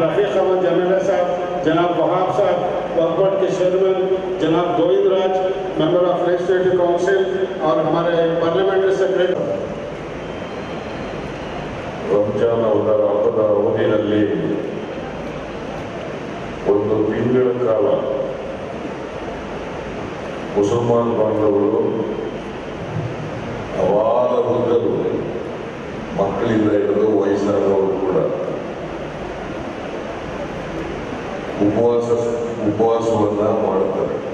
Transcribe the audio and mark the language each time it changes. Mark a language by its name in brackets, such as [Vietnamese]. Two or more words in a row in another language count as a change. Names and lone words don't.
[Hindi] तारिक अहमद जमेला साहब, जनाब वहाब साहब, वक्फ बोर्ड के चेयरमैन जनाब गोविंद राज, [English] Member of Legislative Council [Hindi] और हमारे [English] Parliamentary Secretary. [Kannada] ರಂಜಾನ್ ಹಬ್ಬದ ಅವಧಿಯಲ್ಲಿ ಒಂದು ತಿಂಗಳ ಕಾಲ ಮುಸಲ್ಮಾನ್ ಬಾಂಧವರು ಅವಾಲ ವೃದ್ಧರು ಮಕ್ಕಳಿಂದ ಹಿಡಿದು ವಯಸ್ಸಾದವರು ಕೂಡ ಉಪವಾಸವನ್ನ ಮಾಡ್ತಾರೆ.